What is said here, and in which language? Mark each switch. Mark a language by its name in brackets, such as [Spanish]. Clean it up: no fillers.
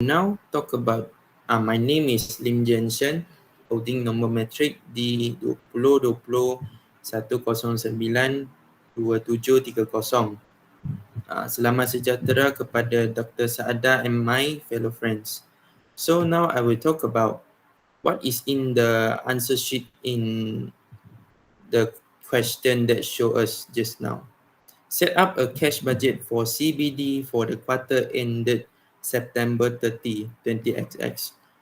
[English] now talk about, my name is Lim Jensen, holding number metric D202091092730. [Malay] Selamat sejahtera kepada Dr. [English] Saada and my fellow friends. So now I will talk about what is in the answer sheet in the question that show us just now. Set up a cash budget for CBD for the quarter ended September 30, 20XX.